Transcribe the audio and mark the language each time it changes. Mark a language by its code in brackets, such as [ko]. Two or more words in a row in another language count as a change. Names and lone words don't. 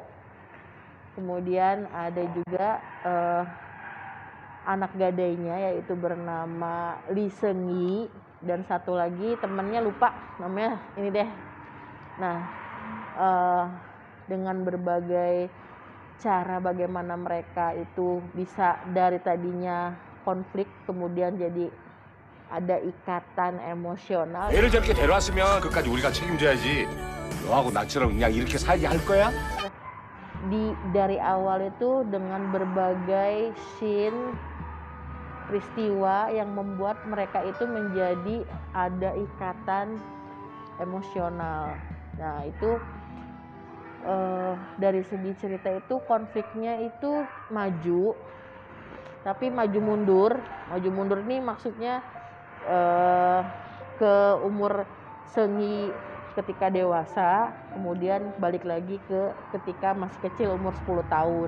[id] Kemudian ada juga anak gadainya yaitu bernama Lee Seung Gi, dan satu lagi temennya lupa namanya ini deh. Nah, dengan berbagai cara bagaimana mereka itu bisa dari tadinya konflik kemudian jadi ada ikatan emosional. [ko] 애를 저렇게 데려왔으면 그까지 우리가 책임져야지. 너하고 나처럼 그냥 이렇게 살게 할 거야? [id] Dari awal itu dengan berbagai scene peristiwa yang membuat mereka itu menjadi ada ikatan emosional. Nah, itu dari segi cerita itu konfliknya itu maju, tapi maju mundur ini maksudnya ke umur Seunggi ketika dewasa, kemudian balik lagi ke ketika masih kecil umur 10 tahun.